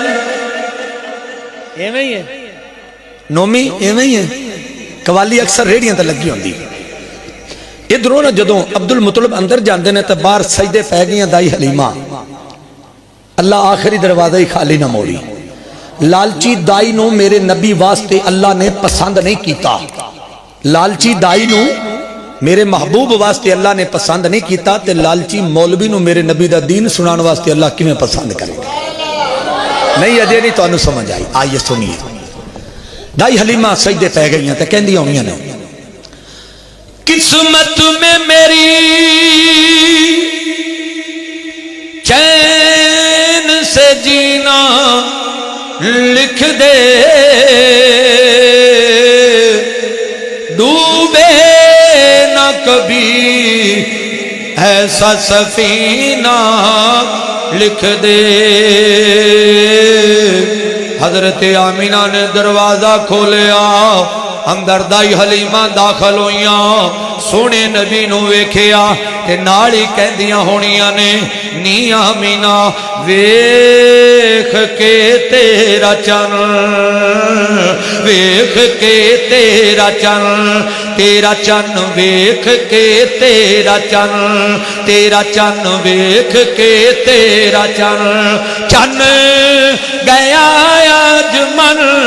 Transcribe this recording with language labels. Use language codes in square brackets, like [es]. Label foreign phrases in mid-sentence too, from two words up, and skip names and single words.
[pa] ایویں ہی ہے نومی، ایویں ہی ہے قوالی اکثر ریڑیاں تے لگی ہوندی۔ ادھروں نہ جدوں عبد المطلب اندر جاندے نے تے باہر سجدے پہ گئیاں دائی حلیمہ۔ اللہ آخری دروازہ ہی خالی نہ موڑی۔ لالچی دائی نو میرے نبی واسطے اللہ نے پسند نہیں کیتا، لالچی دائی نو میرے محبوب واسطے اللہ نے پسند نہیں کیتا، تے لالچی مولوی نو میرے نبی دا دین سنان واسطے اللہ کیویں پسند کرے گا؟ نہیں اجے نہیں تانوں سمجھ آئی، [ur] آئیے سنیے۔ [pa] دائی حلیمہ سجدے پہ گئیاں تے کہندی ہونیاں نے، [ur] قسمت میں میری چین سے جینا لکھ دے، [pa] ڈوبے نہ کبھی ایسا سفینہ لکھ دے۔ حضرت آمینہ نے دروازہ کھولیا، اندر دائی حلیمہ داخل ہوئیاں، سونے نبی نو ویکھیا تے نالی کہندیاں ہونیاں نے، نی آمینہ ویکھ کے تیرا چن، ویکھ کے تیرا چن، تیرا چن ویکھ کے تیرا چن، تیرا چن ویکھ کے تیرا چن، چن گیا آج من